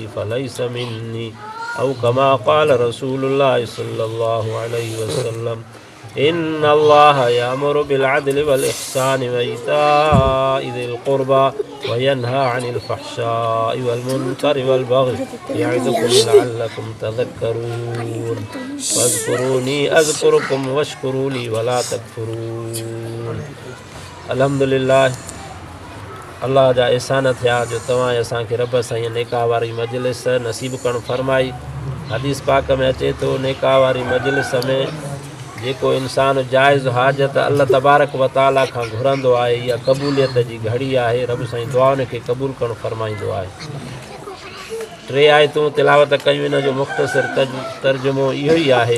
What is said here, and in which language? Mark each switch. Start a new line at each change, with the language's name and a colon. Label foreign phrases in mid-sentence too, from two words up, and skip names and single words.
Arabic: فليس مني أو كما قال رسول الله صلى الله عليه وسلم إن الله يأمر بالعدل والإحسان وإيتاء ذي القربى وينهى عن الفحشاء والمنكر والبغي يعظكم لعلكم تذكرون فاذكروني أذكركم واشكروا لي ولا تكفرون.
Sindhi: अल्हम्दुलिल्लाह, अल्लाह जा एहसान थिया जो तव्हां असांखे रब सां नेका वारी मजलिस नसीब करणु फरमाई। हदीस पाक में अचे थो, नेका वारी मजलिस में जेको इंसान जाइज़ हाजत
Arabic: الله تبارك وتعالى
Sindhi: खां घुरंदो आहे, इहा क़बूलियत जी घड़ी आहे। रब साईं दुआउनि खे क़बूल करणु फरमाईंदो आहे। 3 आयतूं तिलावत कयूं, इन जो मुख़्तसिर तर्जुमो इहो ई आहे।